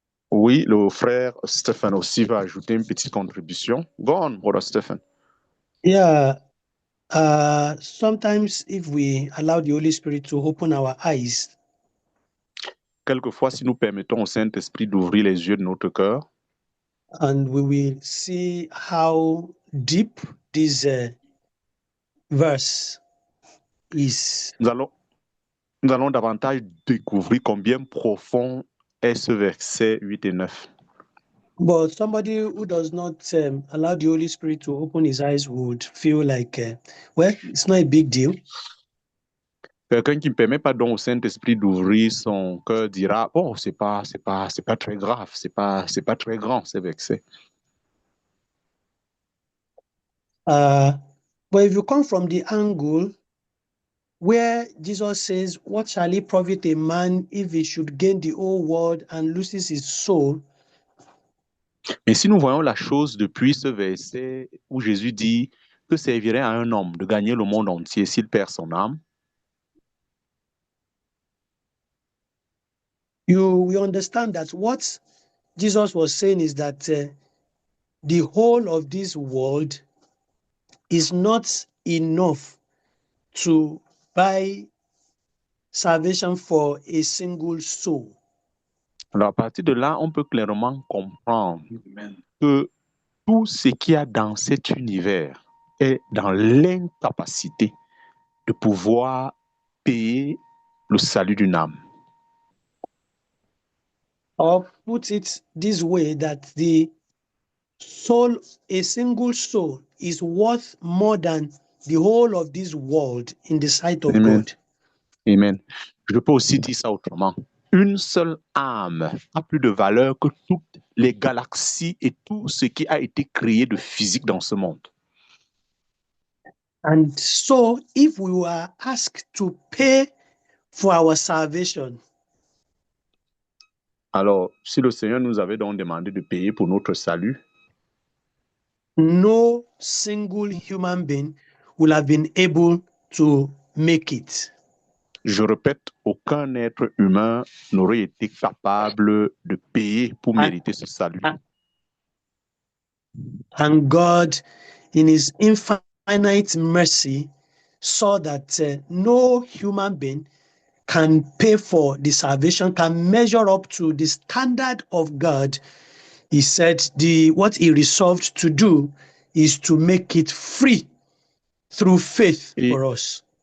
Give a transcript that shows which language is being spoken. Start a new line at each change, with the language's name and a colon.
French: Oui, le frère Stephen aussi va ajouter une petite contribution.
English: Go on, brother Stephen. Yeah. Sometimes if we allow the Holy Spirit to open our eyes,
French: Quelquefois, si nous permettons au Saint-Esprit d'ouvrir les yeux de notre cœur,
English: and we will see how deep this verse is.
French: nous allons davantage découvrir combien profond est ce verset 8 et 9.
English: But somebody who does not allow the Holy Spirit to open his eyes would feel like, well, it's not a big deal.
French: Quelqu'un qui ne permet pas donc au Saint-Esprit d'ouvrir son cœur dira, oh, c'est pas très grave, c'est pas très grand, ce verset.
English: But if you come from the angle where Jesus says, what shall it profit a man if he should gain the whole world and loses his soul?
French: Mais si nous voyons la chose depuis ce verset où Jésus dit que servirait à un homme de gagner le monde entier s'il perd son âme,
English: we understand that what Jesus was saying is that the whole of this world is not enough to buy salvation for a single soul.
French: alors à partir de là, on peut clairement comprendre Amen. que tout ce qu'il y a dans cet univers est dans l'incapacité de pouvoir payer le salut d'une âme.
English: Or put it this way, that the soul, a single soul, is worth more than the whole of this world in the sight of Amen. God. Amen.
French: Je peux aussi dire ça autrement. Une seule âme a plus de valeur que toutes les galaxies et tout ce qui a été créé de physique dans ce monde.
English: And so, if we were asked to pay for our salvation,
French: Alors, si le Seigneur nous avait donc demandé de payer pour notre salut,
English: no single human being will have been able to make it.
French: je répète, aucun être humain n'aurait été capable de payer pour mériter ce salut.
English: And God, in his infinite mercy, saw that no human being can pay for the salvation, can measure up to the standard of God. He said what he resolved to do is to make it free through faith for us.